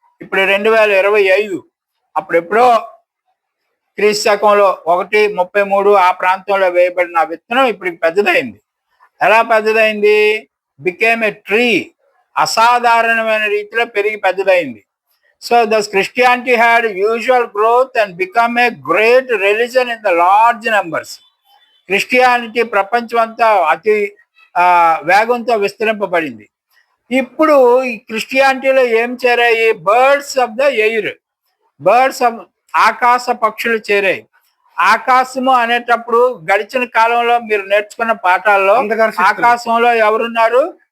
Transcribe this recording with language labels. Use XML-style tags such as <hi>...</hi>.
<te>ఇప్పుడు 2025, అప్పుడెప్పుడో క్రీస్తు శకంలో 1:33 ఆ ప్రాంతంలో వేయబడిన విత్తనం ఇప్పుడు పెద్దదైంది. ఎలా పెద్దదైంది?</te> <en>became a tree,</en> <te>అసాధారణమైన రీతిలో పెరిగి పెద్దదైంది.</te> <en>So thus Christianity had usual growth and become a great religion in the large numbers.</en> <te>Christianity ప్రపంచం అంతా అతి వేగంతో విస్తరింపబడింది. ఇప్పుడు ఈ క్రిస్టియానిటీలో ఏం చేరాయి?</te> <en>birds of the air,</en> <te>birds of ఆకాశ పక్షులు చేరాయి. ఆకాశము అనేటప్పుడు గడిచిన కాలంలో మీరు నేర్చుకున్న పాఠాల్లో ఆకాశంలో ఎవరున్నారు?</te>